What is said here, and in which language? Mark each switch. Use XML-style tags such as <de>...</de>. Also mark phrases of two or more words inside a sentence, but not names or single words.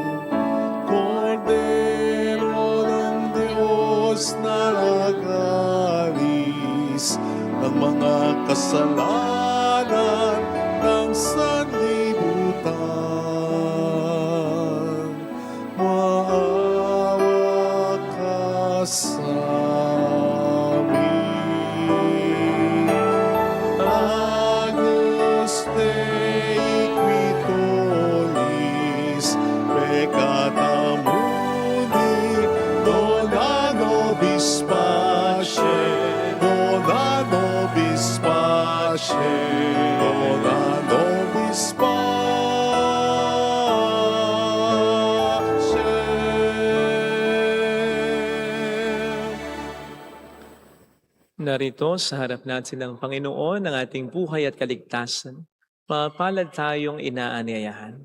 <tl>Kordero ng Diyos na nagalis ng mga kasalanan ng sanlibutan, maawa ka sa amin.</tl> <la>Agnus Dei qui tollis peccata mundi, dona nobis pace, dona nobis pace, dona nobis pace.</la> <tl>Narito sa harap natin ng Panginoon ng ating buhay at kaligtasan. Mapalad tayong inaanyayahan.</tl>